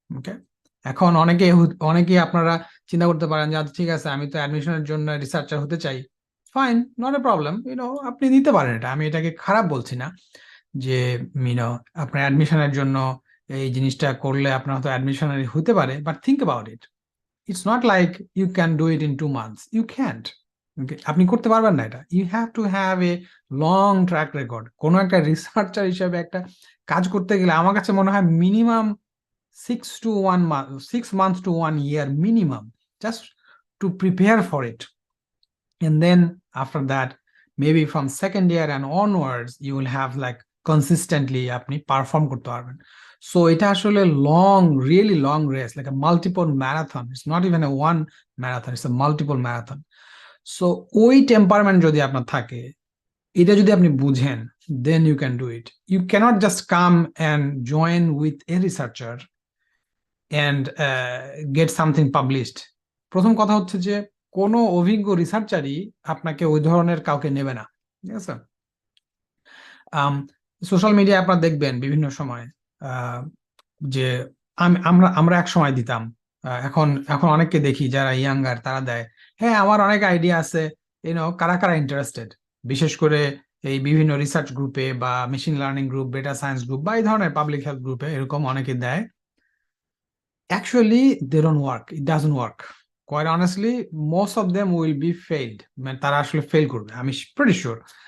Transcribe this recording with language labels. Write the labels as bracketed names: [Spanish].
[Bangla] Okay, এখন অনেকে আপনারা চিন্তা করতে পারেন যে আচ্ছা ঠিক আছে, আমি তো অ্যাডমিশনের জন্য রিসার্চার হতে চাই, ফাইন, [English] not a problem, [Bangla] আপনি নিতে পারেন এটা, আমি এটাকে খারাপ বলছি না যে আপনার অ্যাডমিশনের জন্য এই জিনিসটা করলে আপনার হয়তো অ্যাডমিশনারি হতে পারে, [English] But think about it, it's not like you can do it in 2 months, you can't. [Bangla] আপনি করতে পারবেন না এটা, [English] You have to have a long track record. [Bangla] কোনো একটা রিসার্চার হিসেবে একটা কাজ করতে গেলে আমার কাছে মনে হয় [English] Minimum 6 months to 1 year minimum, just to prepare for it. And then after that, maybe from second year and onwards, you will have like consistently [Bangla] আপনি পারফর্ম করতে পারবেন। [English] so [Bangla] এটা আসলে [English] Long, really long race, like a multiple marathon. It's not even a one marathon, it's a multiple marathon. [Bangla] So ওই temperament যদি আপনার থাকে, এটা যদি আপনি বুঝেন, [English] then you can do it. You cannot just come and join with a researcher and get something published. [Bangla] প্রথম কথা হচ্ছে যে কোনো অভিজ্ঞ রিসার্চারই আপনাকে ওই ধরনের কাউকে নেবে না। ঠিক আছে, সোশ্যাল মিডিয়া আপনারা দেখবেন বিভিন্ন সময় যে আমরা আমরা এক সময় দিতাম, এখন এখন অনেককে দেখি যারা ইয়াঙ্গার তারা দেয়, হ্যাঁ আমার অনেক আইডিয়া আছে, কারা কারা ইন্টারেস্টেড, বিশেষ করে এই বিভিন্ন রিসার্চ গ্রুপে বা machine learning group, data science group বা এই ধরনের পাবলিক হেলথ গ্রুপে এরকম অনেকে দেয়। [English] Actually, they don't work. It doesn't work. Quite honestly, most of them will be failed. [Bangla] মানে তারা আসলে ফেল করবে, আমি [English] pretty sure.